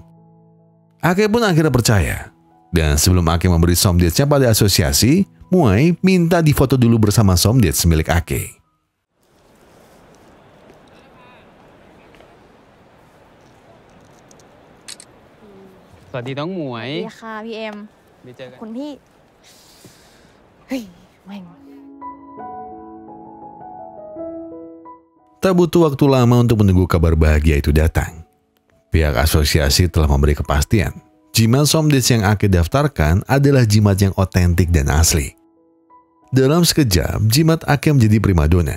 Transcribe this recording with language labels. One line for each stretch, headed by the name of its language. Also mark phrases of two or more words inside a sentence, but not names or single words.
Indonesian: Ake pun akhirnya percaya. Dan sebelum Ake memberi somdesnya pada asosiasi, Muay minta difoto dulu bersama somdes milik Ake. Selamat datang Muay.
Thai: ดีค่ะพี่เอ็ม ดีเจอกัน คุณพี่เฮ้ยแม่ง
Indonesian: Tak butuh waktu lama untuk menunggu kabar bahagia itu datang. Pihak asosiasi telah memberi kepastian. Jimat somdes yang Ake daftarkan adalah jimat yang otentik dan asli. Dalam sekejap, jimat Ake menjadi primadona.